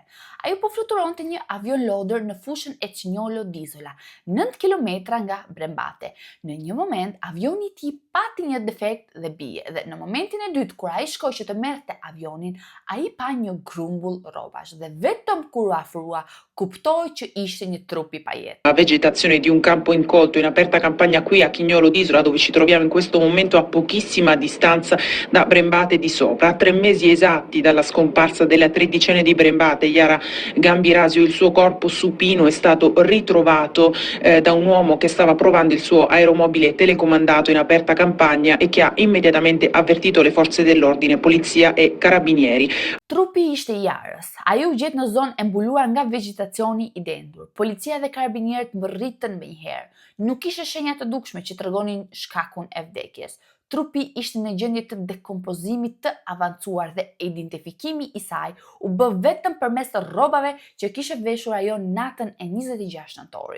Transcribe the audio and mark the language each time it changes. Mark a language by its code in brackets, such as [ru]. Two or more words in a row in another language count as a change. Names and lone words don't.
[sq] Ajo po fluturonte një avion lodër në fushën e Cinjolo d'Isola, 9 kilometra nga Brembate. Në një moment avioni i tij pati një defekt dhe bie, dhe në momentin e dytë kur ai shkoi që të merrte avionin, ai pa një grumbull rrobash dhe vetëm kur u afrua kuptoi që ishte një trup i pajet. [it] La vegetazione di un campo incolto in aperta campagna qui a Chignolo d'Isola, dove ci troviamo in questo momento a pochissima distanza da Brembate di Sopra. A 3 mesi esatti dalla scomparsa della tredicenne di Brembate, Yara Gambirasio, il suo corpo supino è stato ritrovato da un uomo che stava provando il suo aeromobile telecomandato in aperta campagna e che ha immediatamente avvertito le forze dell'ordine, polizia e carabinieri. [sq] Trupi ishte i Jarës. Ajo u gjet në zonë e mbuluar nga vegjetacioni i dendur. Policia dhe karabinierët mbërritën menjëherë. Nuk kishte shenja të dukshme që tregonin shkakun e vdekjes. Trupi ishte në gjendje të dekompozimit të avancuar dhe identifikimi i saj u bë vetëm përmes rrobave që kishte veshur ajo natën e 26 nëntorit.